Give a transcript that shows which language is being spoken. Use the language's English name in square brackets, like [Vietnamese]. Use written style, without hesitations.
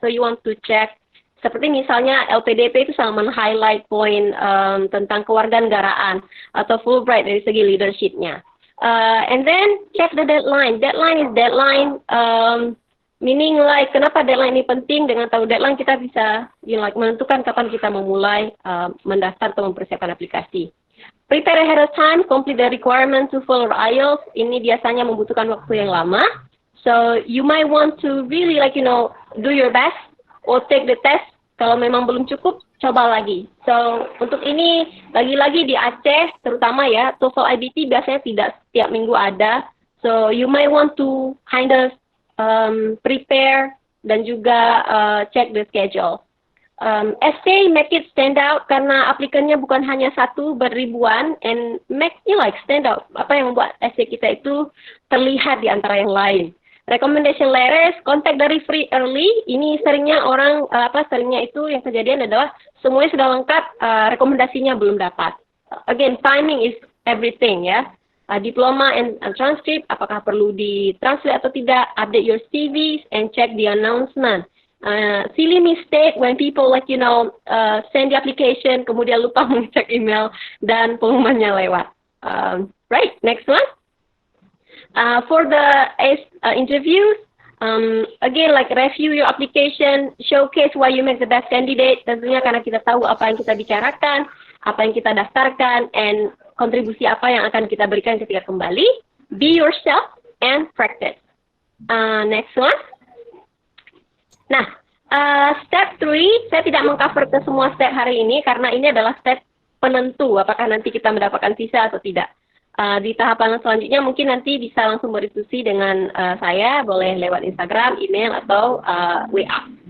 [English] So you want to check, [Indonesian] seperti misalnya LPDP itu selalu men-highlight poin tentang kewarganegaraan atau Fulbright dari segi leadership-nya. [English] And then check the deadline. Deadline is deadline. Meaning like [Indonesian] kenapa deadline ini penting? Dengan tahu deadline kita bisa menentukan kapan kita memulai mendaftar atau mempersiapkan aplikasi. [English] Prepare ahead of time, complete the requirement to follow IELTS. [Indonesian] Ini biasanya membutuhkan waktu yang lama. [English] So you might want to really do your best or take the test. [Indonesian] Kalau memang belum cukup, coba lagi. So untuk ini lagi-lagi di Aceh terutama ya, TOEFL IBT biasanya tidak setiap minggu ada. [English] So you might want to kind of prepare [Indonesian] dan juga [English] check the schedule. Essay make it stand out [Indonesian] karena aplikannya bukan hanya satu, beribuan, [English] and make stand out. [Indonesian] Apa yang membuat essay kita itu terlihat di antara yang lain. [English] Recommendation letters, contact the referee early. [Indonesian] Ini seringnya seringnya itu yang kejadian adalah semuanya sudah lengkap, rekomendasinya belum dapat. [English] Again, timing is everything ya. Diploma and transcript, [Indonesian] apakah perlu ditranslate atau tidak, [English] update your CVs and check the announcement. Silly mistake when people send the application, [Indonesian] kemudian lupa mengecek email dan pengumumannya lewat. [English] Right, next one. For the interviews, again review your application, showcase why you make the best candidate. [Indonesian] Tentunya karena kita tahu apa yang kita bicarakan, apa yang kita daftarkan, and kontribusi apa yang akan kita berikan ketika kembali. [English] Be yourself and practice. Next one. [Indonesian] Nah, step 3, saya tidak mengcover ke semua step hari ini karena ini adalah step penentu apakah nanti kita mendapatkan visa atau tidak. Di tahapan selanjutnya mungkin nanti bisa langsung berdiskusi dengan saya, boleh lewat Instagram, email, atau WA.